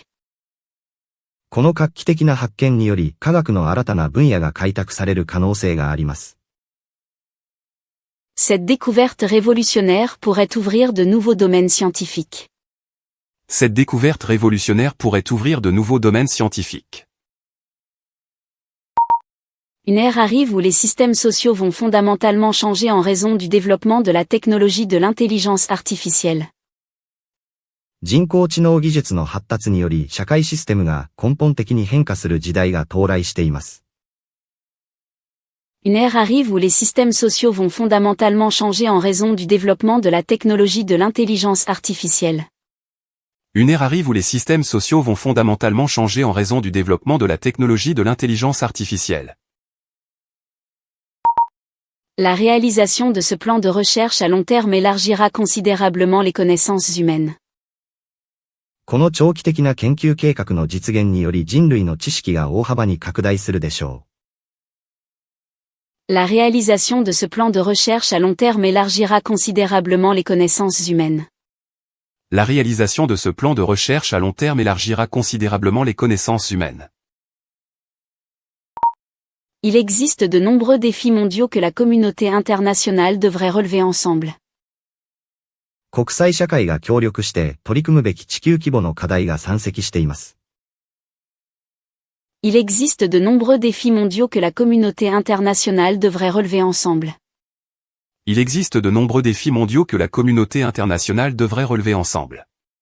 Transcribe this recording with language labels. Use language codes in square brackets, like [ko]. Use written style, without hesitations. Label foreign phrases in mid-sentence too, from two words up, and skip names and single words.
[ja] この画期的な発見により、科学の新たな分野が開拓される可能性があります。 [fr] Cette découverte révolutionnaire pourrait ouvrir de nouveaux domaines scientifiques. Cette découverte révolutionnaire pourrait ouvrir de nouveaux domaines scientifiques. Une ère arrive où les systèmes sociaux vont fondamentalement changer en raison du développement de la technologie de l'intelligence artificielle. [ja] 人工知能技術の発達により社会システムが根本的に変化する時代が到来しています。 [fr] Une ère arrive où les systèmes sociaux vont fondamentalement changer en raison du développement de la technologie de l'intelligence artificielle. Une ère arrive où les systèmes sociaux vont fondamentalement changer en raison du développement de la technologie de l'intelligence artificielle. La réalisation de ce plan de recherche à long terme élargira considérablement les connaissances humaines. [ja] この長期的な研究計画の実現により人類の知識が大幅に拡大するでしょう。 [fr] La réalisation de ce plan de recherche à long terme élargira considérablement les connaissances humaines. La réalisation de ce plan de recherche à long terme élargira considérablement les connaissances humaines. Il existe de nombreux défis mondiaux que la communauté internationale devrait relever ensemble. [ja] 国際社会が協力して取り組むべき地球規模の課題が山積しています。 [fr] Il existe de nombreux défis mondiaux que la communauté internationale devrait relever ensemble. Il existe de nombreux défis mondiaux que la communauté internationale devrait relever ensemble.